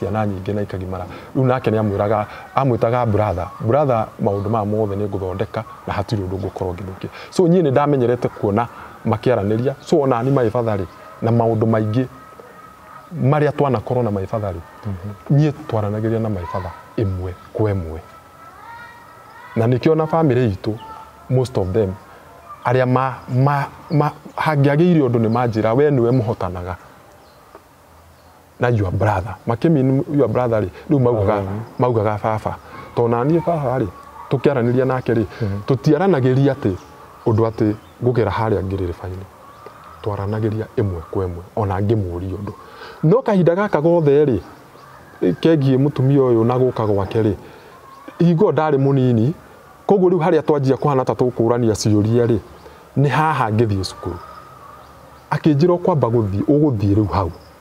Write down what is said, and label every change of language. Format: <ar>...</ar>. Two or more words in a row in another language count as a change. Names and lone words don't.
<ki>ciana nyingĩ na ikagimara rĩu nake nĩ amwĩtaga brother maũndũ ma mothe nĩ ngũthondeka na hatirĩ ũndũ ngũkorwo ngĩthũkia so niĩ nĩ ndamenyerete kuona makĩaranĩria so ona ni</ki> <en>my father</en> <ki>rĩ na maũndũ maingĩ marĩa twanakorwo na</ki> <en>my father</en> <ki>rĩ niĩ twaranagĩria na</ki> <en>my father</en> <ki>ĩmwe kwa ĩmwe na nĩkĩo na family itũ</ki> <en>most of them</en> <ki>arĩa hangĩagĩire ũndũ nĩ manjĩra we nĩwe mũhotanaga na</ki> <en>your brother</en> <ki>makĩmini</ki> <en>your brother</en> <ki>rĩ rĩu maugaga baba tona niĩ baba rĩ tũkĩaranĩria nake rĩ tũtiaranagĩria atĩ ũndũ atĩ ngũgera harĩa ngĩrĩrĩba-inĩ twaranagĩria ĩmwe kwa ĩmwe ona ngĩmũria ũndũ no kahinda gaka gothe ri kegie mutumia uyu na guka gwake ri hingo ndari munini koguo riu haria twanjia kuhana ta tukurania ciuria ri ni haha ngithie cukuru akinjira kwamba guthie riu hau</ki>